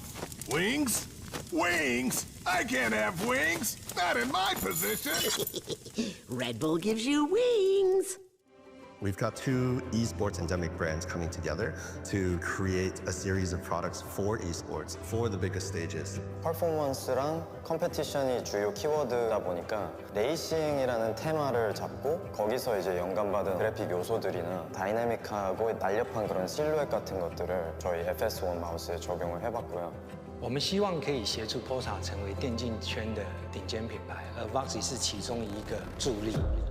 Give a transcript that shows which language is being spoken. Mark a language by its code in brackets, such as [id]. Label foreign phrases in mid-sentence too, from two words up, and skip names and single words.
[en] Wings? Wings? I can't have wings. Not in my position. Red Bull gives you wings. We've got two esports endemic brands coming together to create a series of products for esports, for the biggest stages. [ko] 퍼포먼스랑 컴페티션이 주요 키워드다 보니까 레이싱이라는 테마를 잡고 거기서 이제 영감받은 그래픽 요소들이나 다이내믹하고 날렵한 그런 실루엣 같은 것들을 저희 FS1 마우스에 적용을 해봤고요. [zh] 我们希望可以协助 Pulsar 成为电竞圈的顶尖品牌，而 Voxy 是其中一个助力。